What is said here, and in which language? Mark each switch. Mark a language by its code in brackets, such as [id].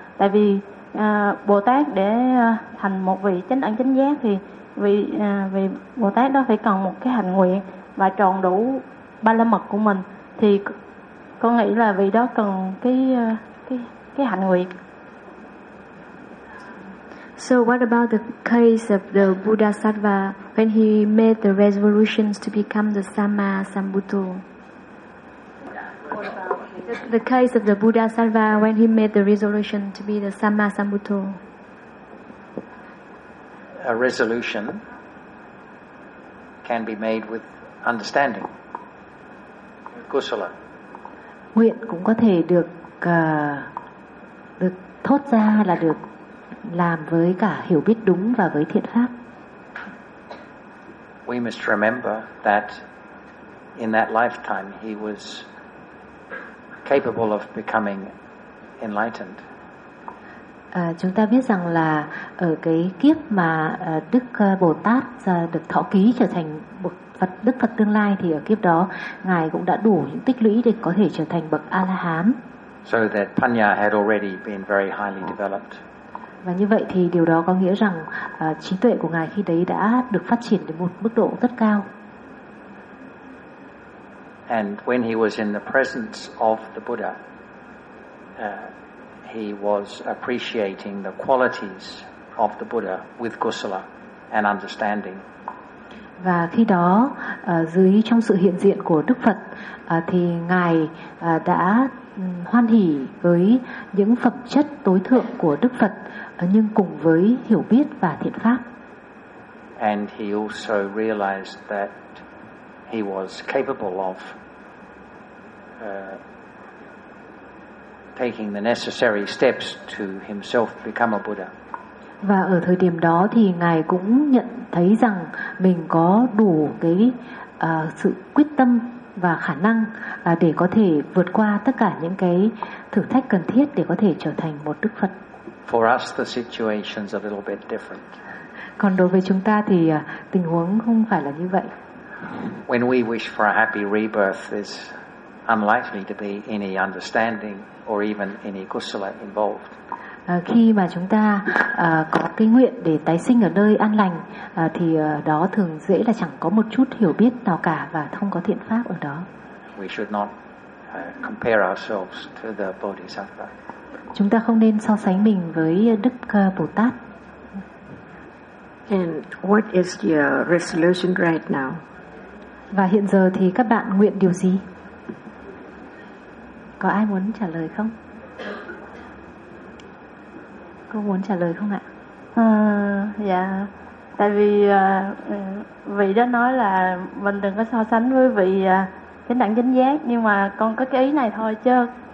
[vi] Tại vì Bồ Tát để thành một vị chánh đẳng chánh giác thì vị Bồ Tát đó phải cần một cái hạnh nguyện và tròn đủ ba la mật của mình, thì con nghĩ là vì đó cần cái hạnh nguyện. [en] So what about the case of the Buddha Sattva when he made the resolutions to become the Samma Sambuddha? The case of the Buddha Sattva when he made the resolution to be the Samma Sambuddha. A resolution can be made with understanding. Kusala. [vi] Nguyện cũng có thể được được thốt ra là được làm với cả hiểu biết đúng và với thiện pháp. [en] We must remember that in that lifetime he was capable of becoming enlightened. [vi] Chúng ta biết rằng là ở cái kiếp mà Đức Bồ Tát được thọ ký trở thành bậc Phật, Đức Phật tương lai, thì ở kiếp đó ngài cũng đã đủ những tích lũy để có thể trở thành bậc A La Hán. [en] So that Panya had already been very highly developed. [vi] Và như vậy thì điều đó có nghĩa rằng trí tuệ của ngài khi đấy đã được phát triển đến một mức độ rất cao. [en] And when he was in the presence of the Buddha, he was appreciating the qualities of the Buddha with kusala and understanding. [vi] Và khi đó dưới trong sự hiện diện của Đức Phật thì ngài đã hoan hỷ với những phẩm chất tối thượng của Đức Phật nhưng cùng với hiểu biết và thiện pháp. [en] And he also realized that he was capable of taking the necessary steps to himself become a Buddha. [vi] Và ở thời điểm đó thì ngài cũng nhận thấy rằng mình có đủ cái sự quyết tâm và khả năng để có thể vượt qua tất cả những cái thử thách cần thiết để có thể trở thành một Đức Phật. [en] For us the situation's a little bit different. [vi] Còn đối với chúng ta thì tình huống không phải là như vậy. [en] When we wish for a happy rebirth, there's unlikely to be any understanding or even any kusala involved. [vi] Khi mà chúng ta có cái nguyện để tái sinh ở nơi an lành thì đó thường dễ là chẳng có một chút hiểu biết nào cả và không có thiện pháp ở đó. [en] We should not compare ourselves to the Bodhisattva. [vi] Chúng ta không nên so sánh mình với Đức Bồ Tát. [en] And what is your resolution right now? [vi] Và hiện giờ thì các bạn nguyện điều gì? Có ai muốn trả lời không? Cô muốn trả lời không ạ? Dạ. Tại vì vị đó nói là mình đừng có so sánh với vị chánh đẳng chánh giác, nhưng mà con có cái ý này thôi chứ.